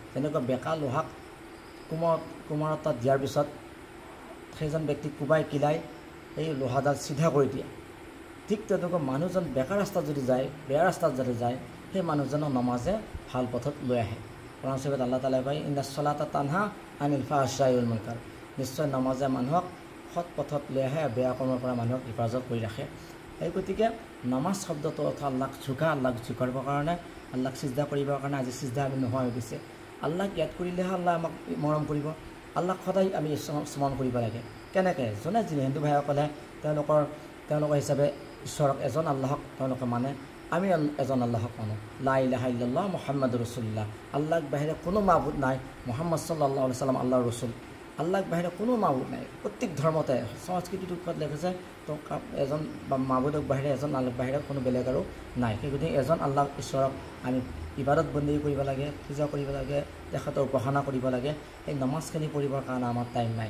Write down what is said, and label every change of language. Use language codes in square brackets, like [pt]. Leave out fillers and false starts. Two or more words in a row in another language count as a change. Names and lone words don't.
[as] যেনেকুৱা বেকা লোহাক কুমাৰৰ তাত দিয়াৰ পিছত সেইজন ব্যক্তিক কোবাই কিলাই এই লোহাডাল চিধা কৰি দিয়ে, ঠিক তেনেকুৱা মানুহজন বেকা ৰাস্তাত যদি যায়, বেয়া ৰাস্তাত যদি যায়, সেই মানুহজনক নামাজে ভাল পথত লৈ আহে। কোৰাণ শৰীফত আল্লাহ তাআলাই কয়, [ar] إن الصلاة تنهى عن الفحشاء والمنكر. [as] নিশ্চয় নামাজে মানুহক সৎ পথত লৈ আহে, বেয়া কৰ্মৰ পৰা মানুহক হেফাজত কৰি ৰাখে। এই গতিকে নামাজ শব্দটো অৰ্থ আল্লাহক ঝুকাবৰ কাৰণে, আল্লাহক সিজদা কৰিবৰ কাৰণে। আজি সিজদা আমি নোহোৱা হৈ গৈছে। আল্লাহক ইয়াদ কৰিলেহে আল্লাহ আমাক মৰম কৰিব। আল্লাহক সদায় আমি স্মৰণ কৰিব লাগে। কেনেকৈ? যোনে হিন্দু ভাইসকলে তেওঁলোকৰ হিচাপে ঈশ্বৰক এজন আল্লাহক তেওঁলোকে মানে, আমি এজন আল্লাহক মানো, [ar] لا إله إلا الله محمد رسول الله. [as] আল্লাহক বাহিৰে কোনো মাবুদ নাই, মুহাম্মদ [ar] صلى الله عليه وسلم [as] আল্লাহৰ ৰছুল। আল্লাহক বাহিৰে কোনো মাবুদ নাই। প্ৰত্যেক ধৰ্মতে সংস্কৃতিটোত লিখিছে তো এজন বা মাবুদক বাহিৰে এজন আল্লাহক বাহিৰে কোনো বেলেগ আৰু নাই। সেই গতিকে এজন আল্লাহ ঈশ্বৰক আমি ইবাদত বন্দী কৰিব লাগে, পূজা কৰিব লাগে, তেখেতৰ উপাসনা কৰিব লাগে। এই নামাজখিনি পঢ়িবৰ কাৰণে আমাৰ টাইম নাই।